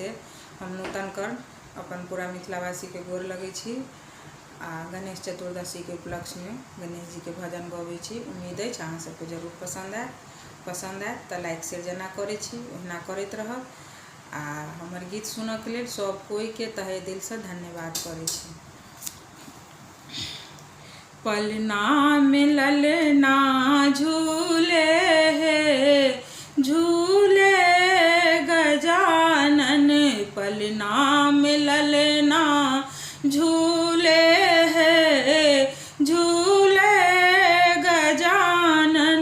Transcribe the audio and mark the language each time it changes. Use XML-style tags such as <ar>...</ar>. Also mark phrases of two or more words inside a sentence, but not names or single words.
<mai>हम नूतन कर्ण अपन पूरा मिथिलावासी के गोर लगे छी आ गणेश चतुर्दशी के उपलक्ष्य में गणेश जी के भजन गवे छी। उम्मीद है अहाँ सबके जरूर पसंद आए तो लाइक शेयर जना करे छी, ओहिना करते रहब आ हमर गीत सुनऽ के लिए सब कोई के तहे दिल से धन्यवाद करे छी। पलना मिलल ना झूले झूले गजानन, पलना मिलल ना झूले झूले गजानन।</mai>